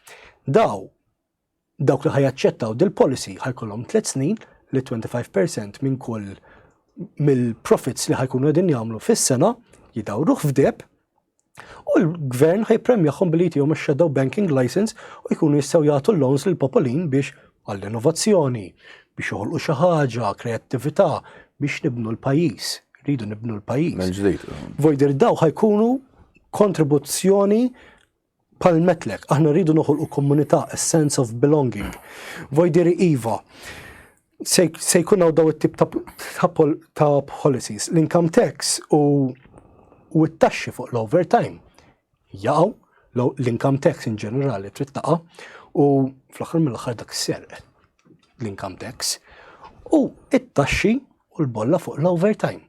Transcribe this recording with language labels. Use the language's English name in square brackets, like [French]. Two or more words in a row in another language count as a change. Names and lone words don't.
[Maltese] Dawk li ħajaċċettaw dil-policy ħajkollhom 3 snin li 25% minn kull mill-profits li ħajkunu qegħdin jagħmlu fis-sena jidawruh f'deb u l-gvern ħajpremjahom billi jtihom ix- [English] shadow banking license [Maltese] u jkunu jistgħu jagħtu loans lil popolin biex għall-innovazzjoni, biex joħolqu xi ħaġa, kreattività, biex nibnu l-pajjiż. Rridu nibnu l-pajjiż. Mill-ġdid. Vojder daw ħajkunu kontribuzzjoni pal-metlek. Aħna rridu noħolqu komunità, [English] a sense of belonging. [Maltese] Vojder iva. Se jkun daw it-tip ta' policies, l- [English] income tax [Maltese] u t-taxxi fuq l-overtime. Jaqgħu l- [English] income tax [Maltese] in ġenerali trid taqa' u fl-aħħar mill-aħħar dak is-serq l- [English] income tax [Maltese] u it-taxxi u l-bolla fuq l-overtime.